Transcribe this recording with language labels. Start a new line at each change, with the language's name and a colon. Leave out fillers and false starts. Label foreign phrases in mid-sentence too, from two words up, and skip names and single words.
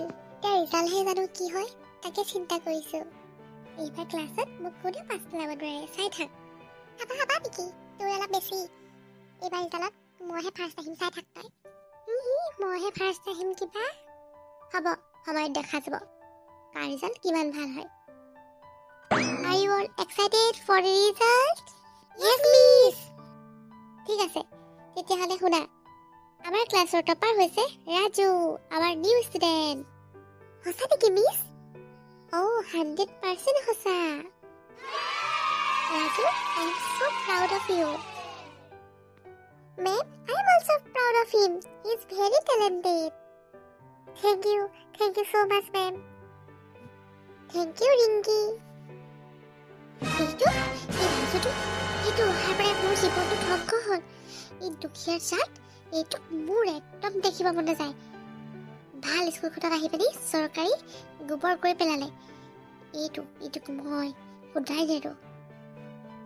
Assamese: তাৰ ৰিজাল্টহে জানো কি হয়, তাকে চিন্তা কৰিছোঁ। এইবাৰ ক্লাছত মোক কোনেও পাছ পেলাব নোৱাৰে, চাই থাক। হাবা নেকি? তোৰ অলপ বেছি। এইবাৰ ৰিজাল্টত মইহে ফাৰ্ষ্ট আহিম, চাই থাক তই। মইহে ফাৰ্ষ্ট আহিম কিবা? হ'ব, সময়ত দেখা যাব কাৰ ৰিজাল্ট কিমান ভাল হয়।
English: Are you all excited for the result? Yes, miss.
Assamese: ঠিক আছে, তেতিয়াহ'লে শুনা। আমাৰ ক্লাছৰ টপাৰ হৈছে ৰাজু, আমাৰ নিউ ষ্টুডেণ্ট। সঁচা নেকি মিছ? 100% সঁচা। ৰাজু,
English: I am so proud of you. Ma'am, I am also proud of him. He is very talented. Thank you so much, ma'am. Thank you, Rinky.
Assamese: এইটো অহাৰ পৰা মোৰ জীৱনটো ধ্বংস হ'ল। এই দুখীয়াৰ চাট, এইটো মোৰ একদম দেখিব মন নাযায়। ভাল স্কুলখনত আহি পিনি চৰকাৰী গোবৰ কৰি পেলালে। এইটোক মই শুধাই নেৰো।